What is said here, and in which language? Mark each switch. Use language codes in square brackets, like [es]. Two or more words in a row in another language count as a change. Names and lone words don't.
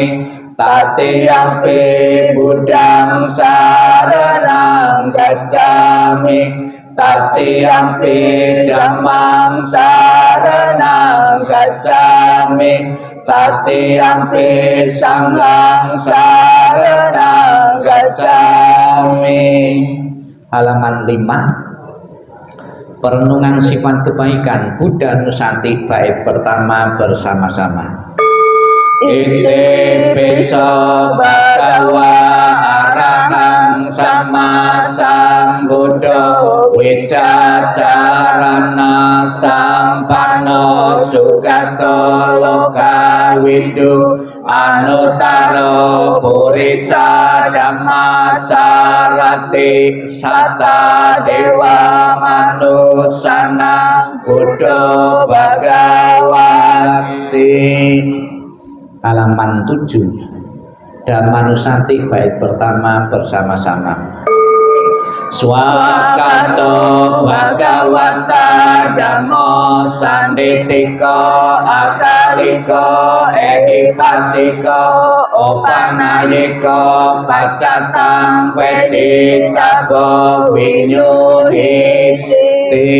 [pi] Tatiyampi Buddhang saranang gacchami. Tatiyampi Dhammang saranang gacchami. Tatiyampi Sanghang saranang gacchami. [id] Halaman 5. Perenungan sifat kebaikan Buddha Nusanti bait pertama bersama-sama. [pi] Ite piso bhagawa arahang sama sambuddha wicacarana sampano sugato loka widu anutaro purisa dhamma sarati sata dewa manusana buddha bhagawati. [id] Halaman 7. Dhammanusanti bait pertama bersama-sama. [pi] Swakato bhagavata dhammo sanditiko akaliko ehipasiko opanayiko pacatang veditabo vinyuhiti.